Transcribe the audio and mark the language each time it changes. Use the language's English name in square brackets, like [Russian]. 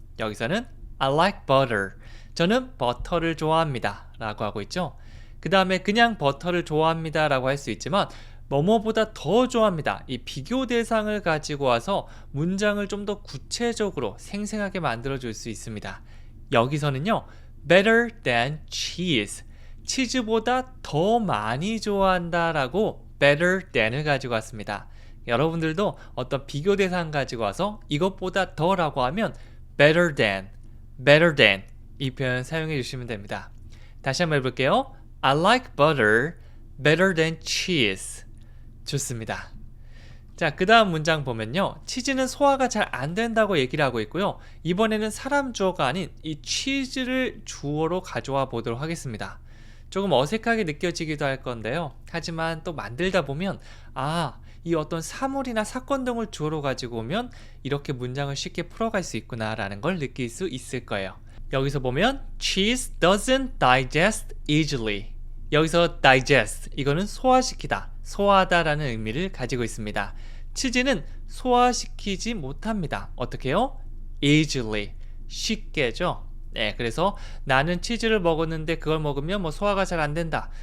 [Korean] 여기서는 [English] I like butter, [Korean] 저는 버터를 좋아합니다 라고 하고 있죠. 그 다음에 그냥 버터를 좋아합니다 라고 할 수 있지만 뭐뭐보다 더 좋아합니다. 이 비교 대상을 가지고 와서 문장을 좀 더 구체적으로 생생하게 만들어 줄 수 있습니다. 여기서는요, [English] better than cheese. [Korean] 치즈보다 더 많이 좋아한다 라고 better than을 가지고 왔습니다. 여러분들도 어떤 비교 대상 가지고 와서 이것보다 더 라고 하면 better than 이 표현 사용해 주시면 됩니다. 다시 한번 해볼게요. [English] I like butter better than cheese. [Korean] 좋습니다. 자, 그 다음 문장 보면요. 치즈는 소화가 잘 안 된다고 얘기를 하고 있고요. 이번에는 사람 주어가 아닌 이 치즈를 주어로 가져와 보도록 하겠습니다. 조금 어색하게 느껴지기도 할 건데요. 하지만 또 만들다 보면 이 어떤 사물이나 사건 등을 주어로 가지고 오면 이렇게 문장을 쉽게 풀어갈 수 있구나 라는 걸 느낄 수 있을 거예요. 여기서 보면 [English] cheese doesn't digest easily. [Korean] 여기서 digest, 이거는 소화시키다, 소화하다 라는 의미를 가지고 있습니다. 치즈는 소화시키지 못합니다. 어떻게 해요? easily, 쉽게죠. 네, 그래서 나는 치즈를 먹었는데 그걸 먹으면 뭐 소화가 잘 안 된다.